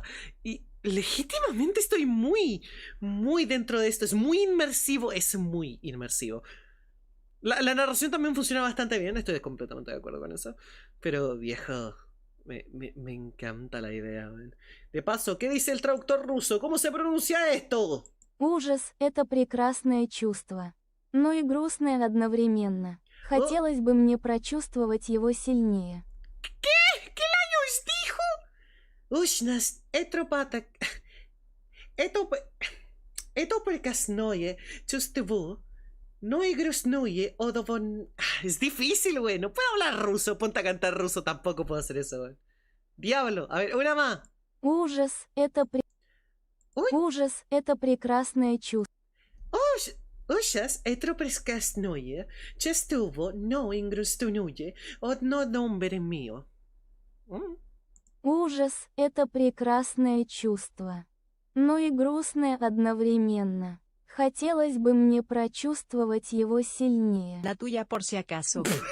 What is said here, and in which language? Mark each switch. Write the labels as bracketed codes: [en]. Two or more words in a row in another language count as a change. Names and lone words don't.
[es] Y legítimamente estoy muy dentro de esto. Es muy inmersivo. Es muy inmersivo. La narración también funciona bastante bien, estoy completamente de acuerdo con eso. Pero, viejo, me encanta la idea, man. De paso, ¿qué dice el traductor ruso? ¿Cómo se pronuncia esto? [ru] Ужас — это прекрасное чувство, но и грустное одновременно. Хотелось бы мне прочувствовать его сильнее. [es] ¿Qué? ¿Qué laños dijo? Ushnas, etropata... Eto prekasnoye, chustevu... No y grusnuye odovon... Es difícil, güey. No puedo hablar ruso. Ponte a cantar ruso. Tampoco puedo hacer eso, güey. Diablo. A ver, una más. [ru] Ужас — это [es] Uy. [ru] Ужас — это прекрасное чувство. Ushas etro preskasnoye, chestuvo no ingrustunuye, od no nombre mío. Ужас — это прекрасное чувство, но и грустное одновременно. Хотелось бы мне прочувствовать его сильнее. [es] La tuya por si acaso.